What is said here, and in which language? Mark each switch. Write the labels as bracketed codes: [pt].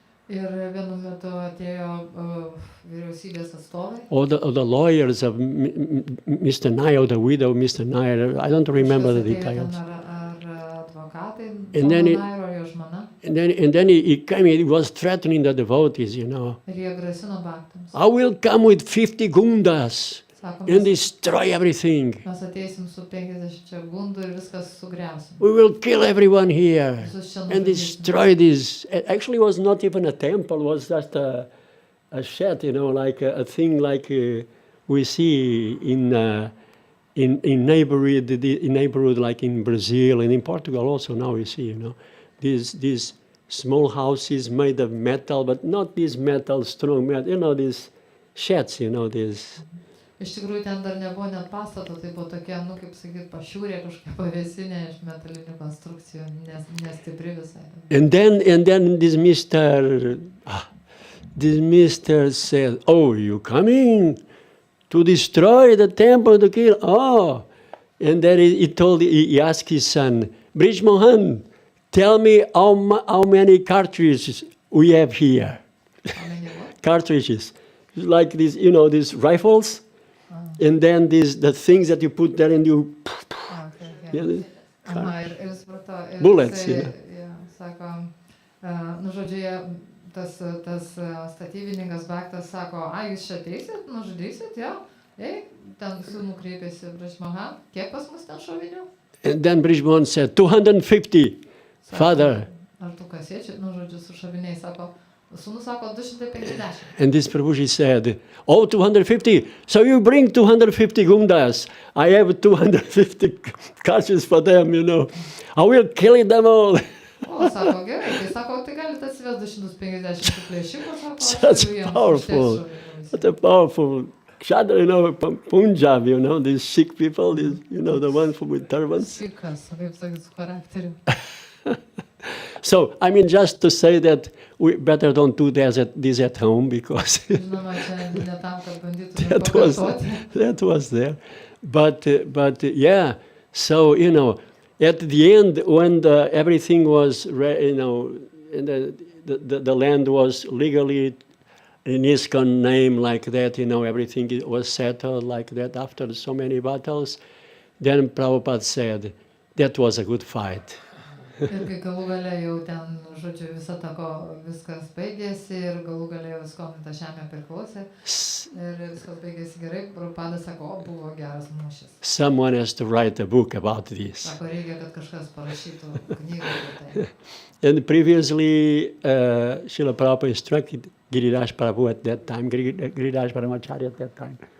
[lt] Ir vienu metu atėjo vyriausybės atstovai. [en] Or the lawyers of Mr. Nair, the widow of Mr. Nair. I don't remember the details. [lt] Ar advokatai, [en] And then [lt] Nairo jo žmona. [en] And then he came, he was threatening the devotees, [lt] Ir jie grasino baktams. [en] I will come with 50 gundas [lt] Sako, [en] and destroy everything. [lt] mes ateisim su 50 gundų ir viskas sugriausim. [en] We will kill everyone here [lt] Visus čia [en] and destroy this. Actually, it was not even a temple, it was just a shed, like a thing like we see in neighborhood like in Brazil and in Portugal also now we see, these small houses made of metal, but not this metal, strong metal, these sheds, these. [lt] Iš tikrųjų, ten dar nebuvo net pastato, tai buvo tokia, kaip sakyt, pašiūrė kažkokia pavėsinė iš metalinių konstrukcijų, nestipri visai. [en] And then this Mr. said, oh, you coming to destroy the temple, to kill? Oh. And then he asked his son, Brij Mohan, tell me how many cartridges we have here. How many what? Cartridges. Like these, these rifles. And then the things that you put there and you... [lt] Okay. Aha, ir supratau. [en] Bullets, [lt] Sako, žodžiu, tas statybininkas Bhaktas sako, jūs čia ateisit, nužudysit, jo? Ten sūnų kreipėsi Brihmana, kiek pas mus ten šovinių? [en] And then Brihmana said, 250, father. [lt] Ar tų kasiečių, žodžiu, su šoviniais, sako, sūnus sako 250. [en] And this Prabhuji said, 250, so you bring 250 gundas. I have 250 catches for them, I will kill them all. [lt] Sako, gerai, tai sako, tai galite atsivesti 250 plėšikų, sako, [en] Such powerful, what a powerful Kshatriya, Punjab, these Sikh people, the ones with turbans. [lt] Sikhas, kaip sakyt, su charakteriu. [en] So, just to say that we better don't do this at home because that was there. But yeah, so, at the end, when everything was, and the land was legally in ISKCON name like that, everything was settled like that after so many battles, then Prabhupada said, that was a good fight. [lt] Ir kai galų gale jau ten, žodžiu, viskas baigėsi ir galų gale jau ISKCON ta žemė priklausė ir viskas baigėsi gerai, Prabhupada sako, buvo geras mūšis. [en] Someone has to write a book about this. [lt] Sako, reikia, kad kažkas parašytų knygą apie tai. [en] And previously, Srila Prabhupada instructed Giriraj Prabhu at that time, Giriraj Brahmachari at that time.